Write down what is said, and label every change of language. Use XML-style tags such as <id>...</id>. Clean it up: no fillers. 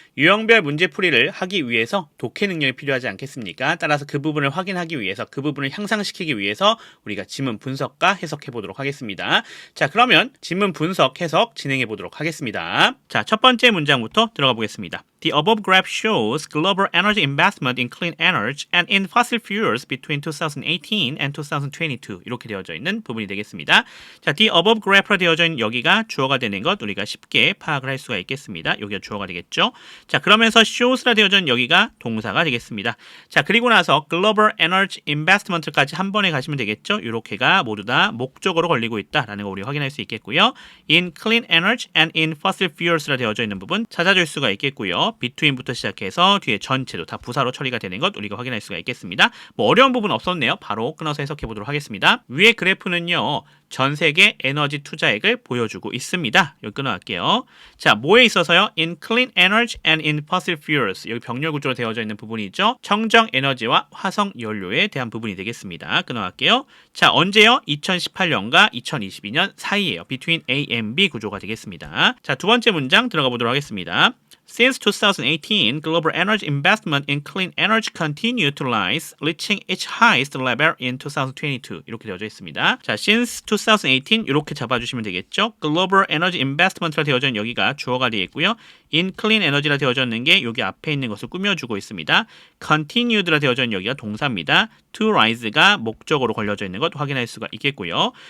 <ko>유형별 문제풀이를 하기 위해서 독해 능력이 필요하지 않겠습니까? 따라서 그 부분을 확인하기 위해서, 그 부분을 향상시키기 위해서 우리가 지문 분석과 해석해 보도록 하겠습니다. 자, 그러면 지문 분석, 해석 진행해 보도록 하겠습니다. 자, 첫 번째 문장부터 들어가 보겠습니다.</ko> <en>The above graph shows global energy investment in clean energy and in fossil fuels between 2018 and 2022</en> <ko>이렇게 되어져 있는 부분이 되겠습니다. 자,</ko> <en>the above graph</en> <ko>로 되어져 있는 여기가 주어가 되는 것 우리가 쉽게 파악을 할 수가 있겠습니다. 여기가 주어가 되겠죠. 자, 그러면서 shows라 되어져 있는 여기가 동사가 되겠습니다. 자, 그리고 나서 global energy investment까지 한 번에 가시면 되겠죠. 이렇게가 모두 다 목적어로 걸리고 있다라는 거 우리 확인할 수 있겠고요.</ko> <en>in clean energy and in fossil fuels라</en> <ko>되어져 있는 부분 찾아줄 수가 있겠고요. between부터 시작해서 뒤에 전체도 다 부사로 처리가 되는 것 우리가 확인할 수가 있겠습니다. 뭐 어려운 부분 없었네요. 바로 끊어서 해석해 보도록 하겠습니다. 위의 그래프는요. 전 세계 에너지 투자액을 보여주고 있습니다. 여기 끊어갈게요. 자, 뭐에 있어서요?</ko> <en>In clean energy and in fossil fuels.</en> <ko>여기 병렬 구조로 되어져 있는 부분이 있죠. 청정 에너지와 화석 연료에 대한 부분이 되겠습니다. 끊어갈게요. 자, 언제요? 2018년과 2022년 사이에요.</ko> <en>Between A and B</en> <ko>구조가 되겠습니다. 자, 두 번째 문장 들어가 보도록 하겠습니다.</ko> <en>Since 2018, global energy investment in clean energy continued to rise, reaching its highest level in 2022.</en> <ko>이렇게 되어져 있습니다. 자,</ko> <en>since 2018</en> <ko>이렇게 잡아주시면 되겠죠. global energy investment라 되어져 있는 여기가 주어가 되어 있고요. in clean energy라 되어져 있는 게 여기 앞에 있는 것을 꾸며주고 있습니다. continued라 되어져 있는 여기가 동사입니다. to rise가 목적으로 걸려져 있는 것 확인할 수가 있겠고요.</ko>